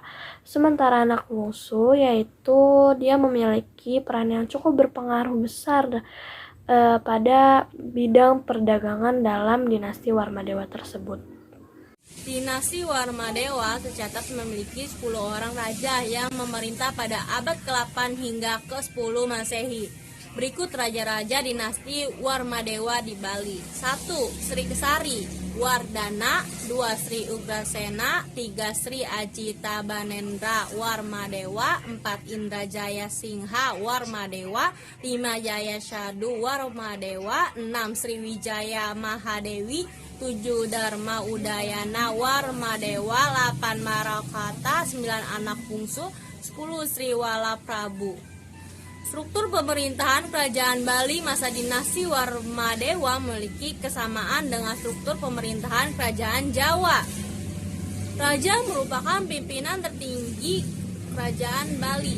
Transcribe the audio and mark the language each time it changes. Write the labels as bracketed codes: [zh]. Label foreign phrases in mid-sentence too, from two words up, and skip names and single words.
[id] Sementara anak bungsu yaitu dia memiliki peran yang cukup berpengaruh besar pada bidang perdagangan dalam dinasti Warmadewa tersebut. Dinasti Warmadewa tercatat memiliki 10 orang raja yang memerintah pada abad ke-8 hingga ke-10 Masehi. Berikut raja-raja dinasti Warmadewa di Bali. 1. Sri Kesari Wardana, 2. Sri Ugrasena, 3. Sri Ajita Banendra Warmadewa, 4. Indrajaya Singha Warmadewa, 5. Jaya Shadu Warmadewa, 6. Sri Wijaya Mahadewi, 7. Dharma Udayana Warmadewa, 8. Marakata, 9. Anak bungsu, 10. Sri Wala Prabu. Struktur pemerintahan Kerajaan Bali masa dinasti Warmadewa memiliki kesamaan dengan struktur pemerintahan Kerajaan Jawa. Raja merupakan pimpinan tertinggi Kerajaan Bali.